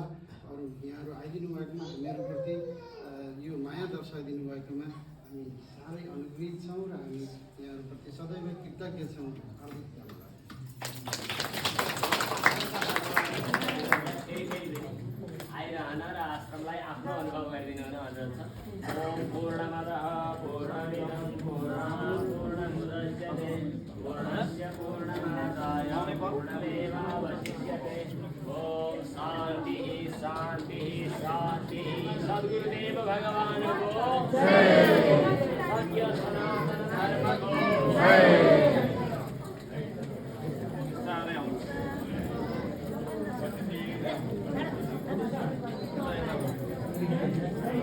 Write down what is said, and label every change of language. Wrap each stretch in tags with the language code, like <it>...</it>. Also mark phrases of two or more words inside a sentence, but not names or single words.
<ne>अरू यहाँहरू आइदिनु भएकोमा मेरो प्रति यो माया दर्शाइदिनु भएकोमा हामी साह्रै अनुग्रहित छौँ र हामी यहाँहरूप्रति सदैव कृतज्ञ छौँ। हार्दिक धन्यवाद। आइरहन र आश्रमलाई आफ्नो अनुभव गरिदिनु हुन अनुरोध छ।</ne> <sa>ओम पूर्णमदः पूर्णमिदं पूर्णमुदच्यते पूर्णस्य पूर्णमादाय पूर्णमेवावशिष्यते। ओम शान्तिः शान्तिः शान्तिः।</sa> <ne>सद्गुरु वासुदेव भगवानको सत्य सनातन धर्मको चाँडै आउँछ।</ne>